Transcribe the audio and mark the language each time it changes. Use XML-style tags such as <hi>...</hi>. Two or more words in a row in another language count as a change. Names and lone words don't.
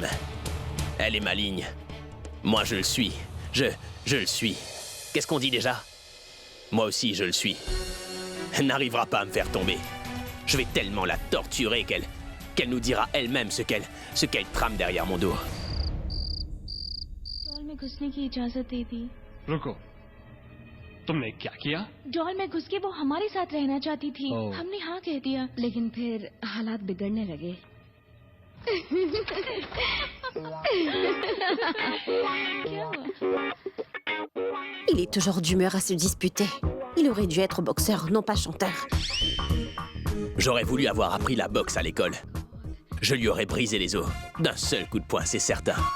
<fr>Elle est maligne. Moi, je le suis. Je le suis. Qu'est-ce qu'on dit déjà? Moi aussi, je le suis. Elle n'arrivera pas à me faire tomber. Je vais tellement la torturer qu'elle nous dira elle-même ce qu'elle trame derrière mon dos.</fr> <hi>डॉल में घुसने की इजाजत दे दी। रुको, तुमने क्या किया? डॉल में घुस के वो हमारे साथ रहना चाहती थी। ओह। हमने हाँ कह दिया, लेकिन फिर हालात बिगड़ने लगे। क्या हुआ?</hi> <fr>Il est toujours d'humeur à se disputer. Il aurait dû être boxeur, non pas chanteur. J'aurais voulu avoir appris la boxe à l'école. Je lui aurais brisé les os. D'un seul coup de poing, c'est certain.</fr>